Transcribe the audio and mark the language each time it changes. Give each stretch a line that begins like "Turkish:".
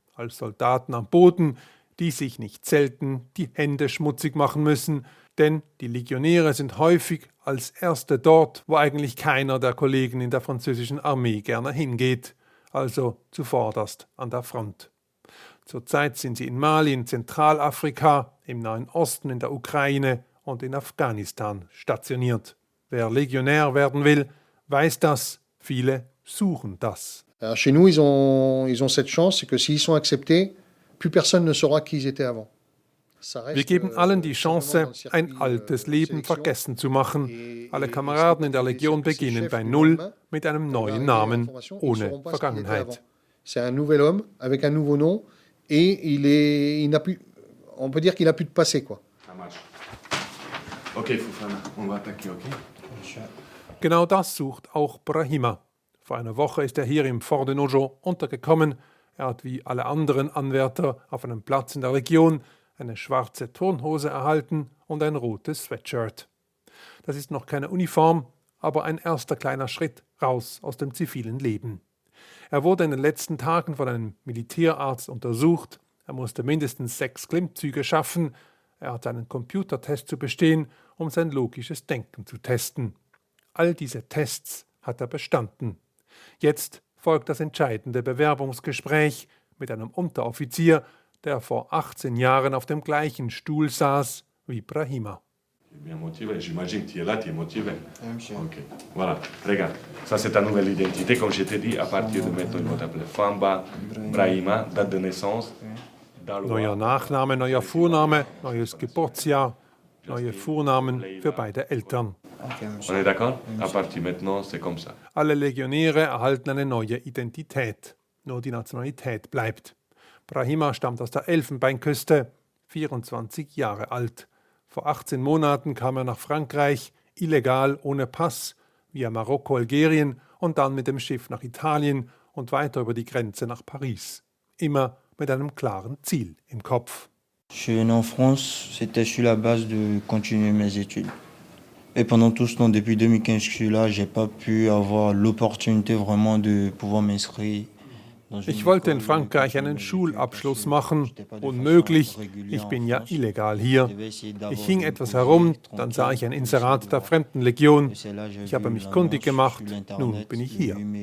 German: Als Soldaten am Boden, die sich nicht selten die Hände schmutzig machen müssen, denn die Legionäre sind häufig als Erste dort, wo eigentlich keiner der Kollegen in der französischen Armee gerne hingeht, also zuvorderst an der Front. Zurzeit sind sie in Mali, in Zentralafrika, im Nahen Osten, in der Ukraine und in Afghanistan stationiert. Wer Legionär werden will, weiß das. Viele suchen das.
French: Chez nous, ils ont cette chance, c'est que s'ils sont acceptés, plus personne ne saura qui ils étaient avant.
German: Wir geben allen die Chance, ein altes Leben vergessen zu machen. Alle Kameraden in der Legion beginnen bei Null mit einem neuen Namen, ohne Vergangenheit.
French: C'est un nouvel homme avec un nouveau nom et on peut dire qu'il n'a plus de passé, quoi. Okay, Fofana, on va attaquer, okay?
German: Genau das sucht auch Brahima. Vor einer Woche ist er hier im Fort de Nogent untergekommen. Er hat wie alle anderen Anwärter auf einem Platz in der Legion eine schwarze Turnhose erhalten und ein rotes Sweatshirt. Das ist noch keine Uniform, aber ein erster kleiner Schritt raus aus dem zivilen Leben. Er wurde in den letzten Tagen von einem Militärarzt untersucht. Er musste mindestens 6 Klimmzüge schaffen. Er hatte einen Computertest zu bestehen, um sein logisches Denken zu testen. All diese Tests hat er bestanden. Jetzt folgt das entscheidende Bewerbungsgespräch mit einem Unteroffizier, der vor 18 Jahren auf dem gleichen Stuhl saß wie Brahima.
French: Bien motivé, j'imagine que tu es là, tu es motivé. Ok, voilà, regarde, ça c'est ta nouvelle identité, comme je t'ai dit, à partir de maintenant, ils vont t'appeler Famba, Brahima, date de naissance.
German: Neuer Nachname, neuer Vorname, neues Geburtsjahr, neue Vornamen für beide Eltern.
French: On est d'accord? À partir maintenant, c'est comme ça.
German: Alle Legionäre erhalten eine neue Identität. Nur die Nationalität bleibt. Brahima stammt aus der Elfenbeinküste, 24 Jahre alt. Vor 18 Monaten kam er nach Frankreich, illegal, ohne Pass, via Marokko, Algerien und dann mit dem Schiff nach Italien und weiter über die Grenze nach Paris. Immer mit einem klaren Ziel im Kopf.
French: Je suis venu en France, c'était sur la base de continuer mes études. Et pendant tout ce temps, depuis 2015 que je suis là, j'ai pas pu avoir l'opportunité vraiment de pouvoir m'inscrire.
German: Ich wollte in Frankreich einen Schulabschluss machen. Unmöglich, ich bin ja illegal hier. Ich hing etwas herum, dann sah ich ein Inserat der Fremdenlegion. Ich habe mich kundig gemacht, nun bin ich hier.